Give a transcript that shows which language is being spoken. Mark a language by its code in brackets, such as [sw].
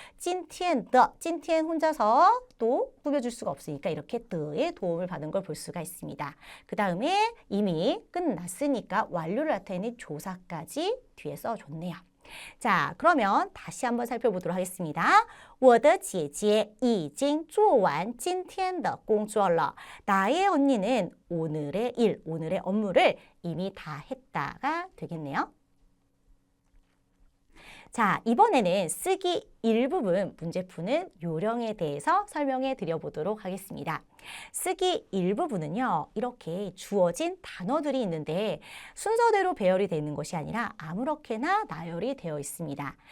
[ko] 今天的, 今天혼자서 또 꾸며줄 수가 없으니까 이렇게 더의 도움을 받은 걸 볼 수가 있습니다. 그 다음에 이미 끝났으니까 완료를 나타내는 조사까지 뒤에 써줬네요. 자, 그러면 다시 한번 살펴보도록 하겠습니다. [zh] 我的姐姐已经做完今天的工作了. [ko] 나의 언니는 오늘의 일, 오늘의 업무를 이미 다 했다가 되겠네요. 자, 이번에는 쓰기 일부분 문제 푸는 요령에 대해서 설명해 드려보도록 하겠습니다. 쓰기 일부분은요, 이렇게 주어진 단어들이 있는데 순서대로 배열이 되는 것이 아니라 아무렇게나 나열이 되어 있습니다.